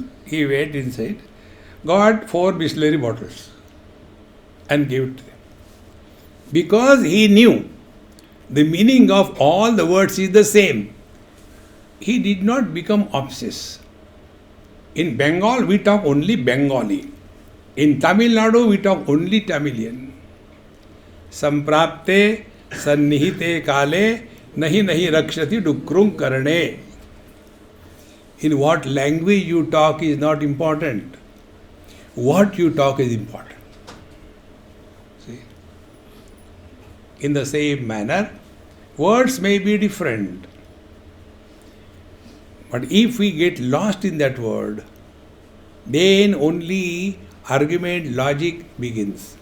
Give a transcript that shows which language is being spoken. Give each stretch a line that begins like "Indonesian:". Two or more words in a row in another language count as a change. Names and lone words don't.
English: He went inside, got 4 Bisleri bottles and gave it to them. Because he knew the meaning of all the words is the same, he did not become obsessed. In Bengal, we talk only Bengali. In Tamil Nadu, we talk only Tamilian.
Sanskrit: संप्राप्ते सन्निहिते काले नहि नहि रक्षति डुकृञ् करणे.
English: In what language you talk is not important. What you talk is important. See? In the same manner, words may be different. But if we get lost in that word, then only argument, logic begins.